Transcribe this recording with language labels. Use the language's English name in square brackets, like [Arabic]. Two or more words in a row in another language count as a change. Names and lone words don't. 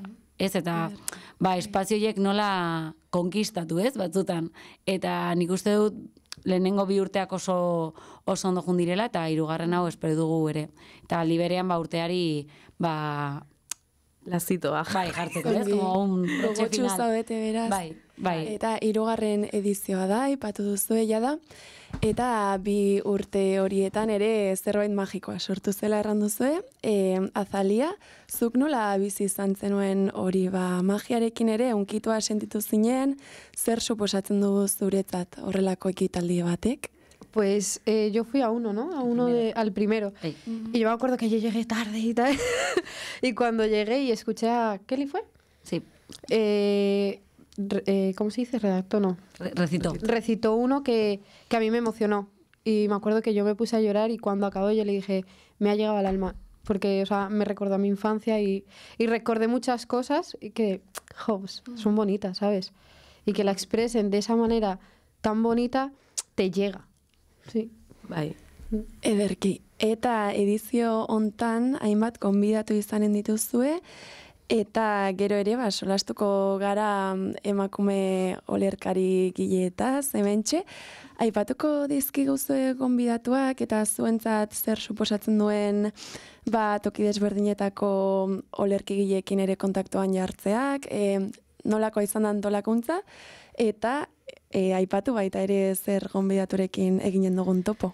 [Basque] Ez, eta espazioiek nola konkistatu, ez, batzutan. Eta nik uste dut lehenengo 2 urteak oso ondo jundirela, eta 3. hau espero dugu ere. Eta liberean urteari, lazitoa. Jartzeko, ez, [Spanish] como un broche final. [Basque] Zaudete beraz. Bai. Eta 3. edizioa da, ipatu duzu da. Eta 2 urte horietan ere zerbait magikoa sortu zela erran duzue. Azalia, zuk nola bizi izan zenuen hori, magiarekin ere unkitua sentitu zinen, zer suposatzen dugu zuretzat horrelako ekitaldi batek? [Spanish] pues yo fui a uno, ¿no? Al primero. Ey. Y yo me acuerdo que yo llegué tarde y tal. Y cuando llegué y escuché a... ¿Kelly fue? Sí, ¿Cómo se dice? Redactó, no. recitó. Recitó uno que a mí me emocionó. Y me acuerdo que yo me puse a llorar y cuando acabó yo le dije, me ha llegado al alma. Porque, o sea, me recordó a mi infancia y recordé muchas cosas que, pues, son bonitas, ¿sabes? Y que la expresen de esa manera tan bonita, te llega. Sí. [Basque] Bai. Ederki, eta edizio hontan hainbat gonbidatu izanen dituzue, eta gero ere, solastuko gara emakume olerkari gileetaz, hementxe. Aipatuko dizkiguzue gonbidatuak eta zuentzat zer suposatzen duen toki desberdinetako olerkigileekin ere kontaktuan jartzeak, nolakoa izan da antolakuntza, eta aipatu baita ere zer gonbidaturekin eginen dugun topo.